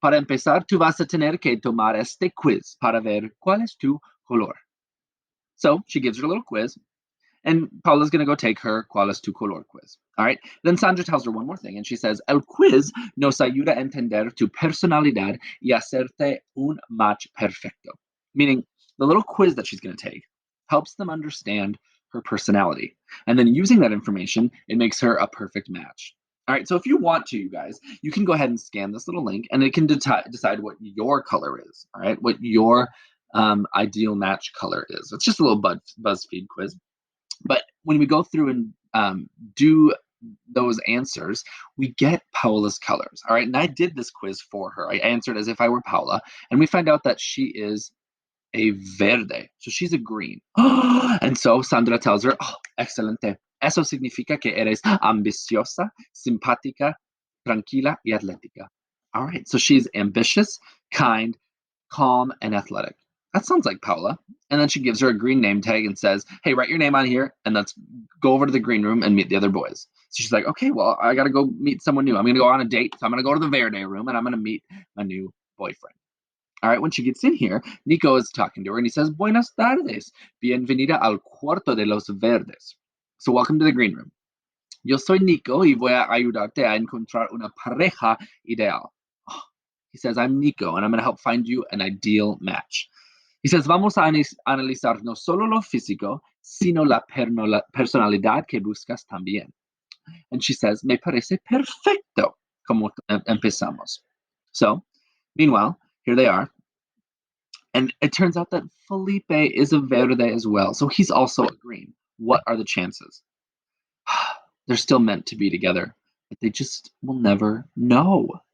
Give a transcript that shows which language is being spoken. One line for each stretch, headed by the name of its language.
Spanish: Para empezar, tú vas a tener que tomar este quiz para ver cuál es tu color.
English: So she gives her a little quiz. And Paula's going to go take her
Spanish: ¿Cuál es tu color
English: quiz? All right. Then Sandra tells her one more thing, and she says,
Spanish: El quiz nos ayuda a entender tu personalidad y hacerte un match perfecto.
English: Meaning, the little quiz that she's going to take helps them understand her personality. And then using that information, it makes her a perfect match. All right. So if you want to, you guys, you can go ahead and scan this little link, and it can decide what your color is. All right. What your ideal match color is. It's just a little BuzzFeed quiz. But when we go through and do those answers, we get Paula's colors. All right. And I did this quiz for her. I answered as if I were Paula. And we find out that she is a verde. So she's a green. And so Sandra tells her, oh, excelente.
Spanish: Eso significa que eres ambiciosa, simpática, tranquila y atlética.
English: All right. So she's ambitious, kind, calm, and athletic. That sounds like Paula. And then she gives her a green name tag and says, hey, write your name on here and let's go over to the green room and meet the other boys. So she's like, okay, well, I got to go meet someone new. I'm going to go on a date. So I'm going to go to the Verde room and I'm going to meet my new boyfriend. All right, when she gets in here, Nico is talking to her and he says,
Spanish: buenas tardes, bienvenida al cuarto de los verdes.
English: So welcome to the green room.
Spanish: Yo soy Nico y voy a ayudarte a encontrar una pareja ideal.
English: Oh, he says, I'm Nico and I'm going to help find you an ideal match. He says,
Spanish: vamos a analizar no solo lo físico, sino la personalidad que buscas también.
English: And she says,
Spanish: me parece perfecto, como empezamos.
English: So, meanwhile, here they are. And it turns out that Felipe is a verde as well. So he's also a green. What are the chances? They're still meant to be together, but they just will never know.